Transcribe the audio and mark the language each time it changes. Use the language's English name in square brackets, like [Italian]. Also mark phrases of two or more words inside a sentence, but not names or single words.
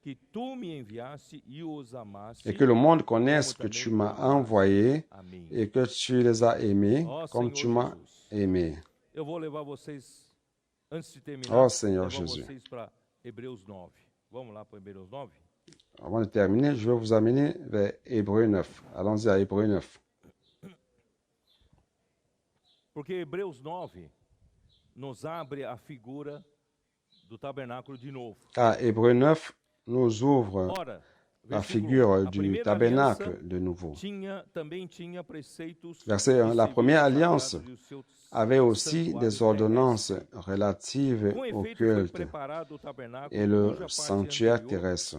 [French] Et que le monde connaisse que tu m'as envoyé et que tu les as aimés comme tu m'as aimé. Oh Seigneur Jésus. Avant de terminer, je vais vous amener vers Hébreux 9. Allons-y à Hébreux 9. [Portuguese] Porque Hebreus 9 nos abre a figura do tabernáculo de novo. [French] Hébreux 9 nous ouvre la figure du tabernacle de nouveau. Verset 1. La première alliance avait aussi des ordonnances relatives au culte et le sanctuaire terrestre.